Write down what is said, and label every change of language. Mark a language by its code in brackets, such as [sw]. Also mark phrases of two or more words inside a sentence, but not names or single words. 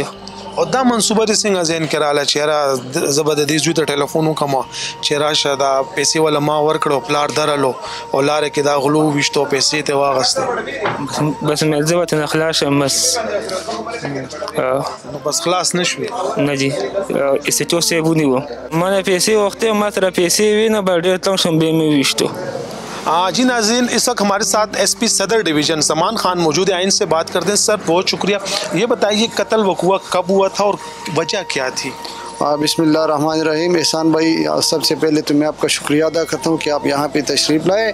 [ps] او دا منصوبه دې څنګه ذهن کې راغله چې یاره زه به د دې زوی ته ټلیفون وکړم چې راشه دا پیسې والا ما ورکړو پلار درلو او لارې کې دا غلو وویشتو پیسې ته واغستې؟ بس مې زه ورته نه خلاص شم بس. نو بس خلاص نه شوې؟ نه جی. ایسټو صاحب ونیوم، ما نه پیسې وختې، ما سره پیسې وې نه، بل ډېر تنګ شوم بیا مې ویشتو. [ur] جی ناظرین، اس وقت ہمارے ساتھ ایس پی صدر ڈویژن سمان خان موجود ہیں، ان سے بات کرتے ہیں۔ سر بہت شکریہ، یہ بتائیے قتل وقوع کب ہوا تھا اور وجہ کیا تھی؟ بسم اللہ الرحمن الرحیم۔ احسان بھائی، سب سے پہلے تو میں آپ کا شکریہ ادا کرتا ہوں کہ آپ یہاں پہ تشریف لائے۔